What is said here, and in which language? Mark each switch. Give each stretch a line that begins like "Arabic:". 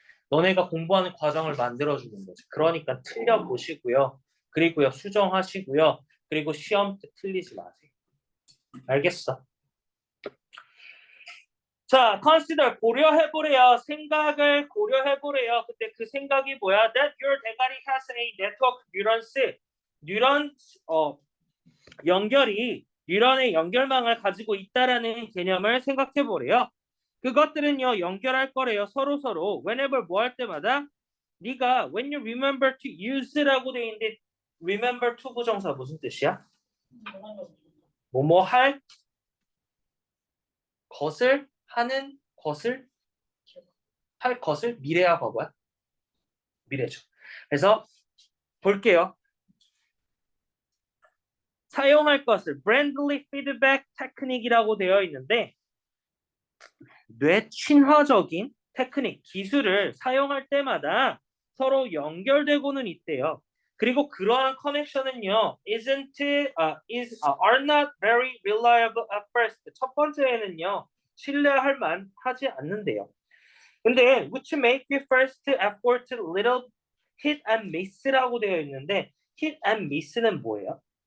Korean: 너네가 공부하는 과정을 만들어주는 거지. 그러니까 틀려보시고요. 그리고요 수정하시고요. 그리고 시험 때 틀리지 마세요. 알겠어? 자, consider 고려해보래요. 생각을 고려해보래요. 근데 그 생각이 뭐야?
English: That your
Korean: 대가리
English: has a network neurons.
Korean: 뉴런 연결이 뉴런의 연결망을 가지고 있다라는 개념을 생각해보래요. 그것들은요 연결할 거래요. 서로
English: whenever
Korean: 뭐 할 때마다 네가
English: when you remember to use
Korean: 라고 돼 있는데 remember to 부정사 무슨 뜻이야? 뭐뭐 할 것을 하는 것을 할 것을 미래야 과거야? 미래죠. 그래서 볼게요. 사용할 것을
English: friendly feedback technique
Korean: 이라고 되어 있는데 뇌 친화적인 테크닉, 기술을 사용할 때마다 서로 연결되고는 있대요. 그리고 그러한 커넥션은요,
English: are not very reliable at first.
Korean: 첫 번째에는요, 신뢰할 만하지 않는데요. 근데
English: which make the first effort little hit and miss
Korean: 라고 되어 있는데
English: hit and miss
Korean: 는 뭐예요?